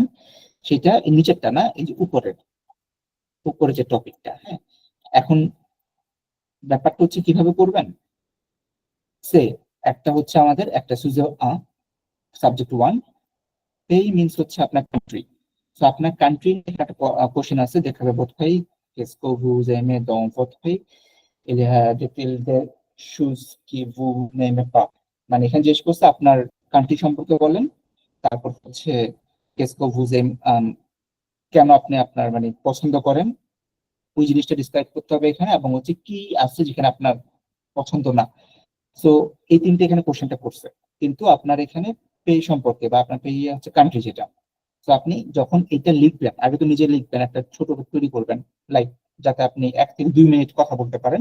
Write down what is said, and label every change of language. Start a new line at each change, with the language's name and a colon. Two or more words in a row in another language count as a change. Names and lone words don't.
Bangla: সেটা নিচেরটা না, এই যে উপরে যে টপিকটা। হ্যাঁ, এখন ব্যাপারটা হচ্ছে কিভাবে করবেন। সে একটা হচ্ছে আমাদের একটা সুজে সাবজেক্ট 1, এই মিন্স হচ্ছে আপনার কান্ট্রি। তো আপনার কান্ট্রি একটা কোশ্চেন আছে, দেখাবে
French: votre pays, qu'est-ce que vous aimez dans votre pays, il y a des choses que vous n'aimez pas,
Bangla: মানে এখানে জিজ্ঞেস করছে আপনার কান্ট্রি সম্পর্কে বলেন, তারপর হচ্ছে
French: qu'est-ce que vous aimez,
Bangla: কেন আপনি আপনার মানে পছন্দ করেন, ওই জিনিসটা ডিসক্রাইব করতে হবে এখানে, এবং হচ্ছে কি আছে যেখানে আপনার পছন্দ না। সো এই তিনটে এখানে কোশ্চেনটা করছে, কিন্তু আপনার এখানে পে সম্পর্কে বা আপনার পে হচ্ছে কান্ট্রি যেটা। তো আপনি যখন এটা লিখবেন, আগে তো নিজে লিখবেন, একটা ছোট তৈরি করবেন, লাইক যাতে আপনি 1 থেকে 2 মিনিট কথা বলতে পারেন।